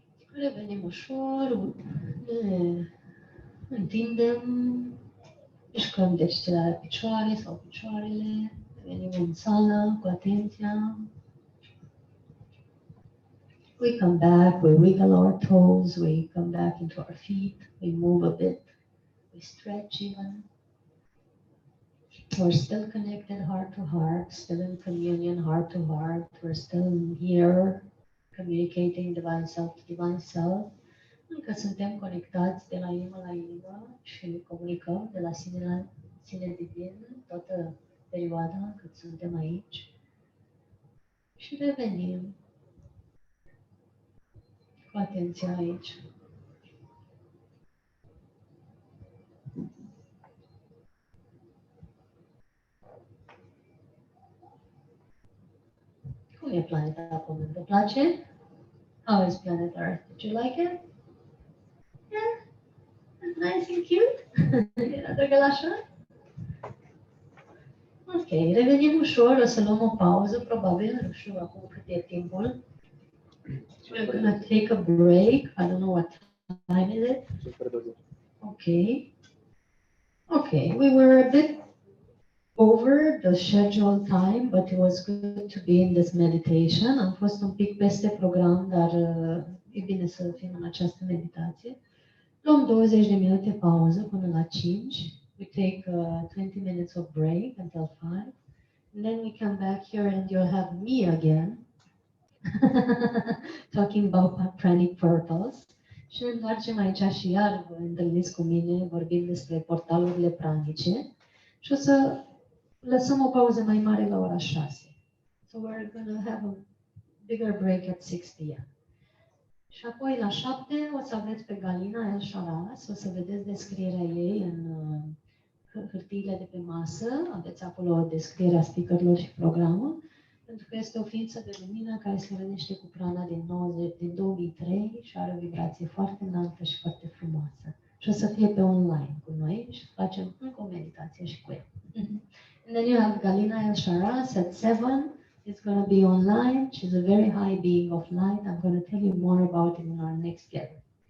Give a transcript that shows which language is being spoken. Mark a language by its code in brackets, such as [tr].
[ro] Revenim ușor, ne întindem, mișcăm degetele la picioare sau picioarele, revenim în sală cu atenția. [en] We come back, we wiggle our toes, we come back into our feet, we move a bit, we stretch even. We're still connected heart to heart, still in communion heart to heart, we're still here communicating divine self to divine self. [ro] Încă suntem conectați de la inimă la inimă și comunicăm de la sine la sine divin toată perioada cât suntem aici. Și revenim cu atenția aici. Cum e planeta Pământ? Vă place? [en] How is planet Earth? Did you like it? Yeah? Nice and cute? [ro] Era drăgălașă? Ok, revenim ușor, o să luăm o pauză, probabil, nu știu acum cât e timpul. [en] We're gonna take a break. I don't know what time is it. Okay. Okay, we were a bit over the scheduled time, but it was good to be in this meditation. [ro] Am fost un pic peste program, dar e bine să fim în această meditație. Luăm 20 de minute pauză până la 5. [en] We take 20 minutes of break until 5. And then we come back here and you'll have me again. Talking about pranic portals. [ro] Și ne întoarcem aici și iar vă întâlniți cu mine, vorbim despre portalurile pranice. Și o să lăsăm o pauză mai mare la ora 6. [en] So we're going to have a bigger break at 6 p.m. [ro] Și apoi la 7 o să aveți pe Galina El Sharas, o să vedeți descrierea ei în hârtiile de pe masă, aveți acolo descrierea speakerilor și programul, pentru că este o ființă de lumină care se rănește cu prana din 2003 și are o vibrație foarte înaltă și foarte frumoasă. Și o să fie pe online cu noi și facem încă o meditație și cu ea. [en] And then you have Galina El Sharas at 7. It's going to be online. She's a very high being of light. I'm going to tell you more about it in our next gathering.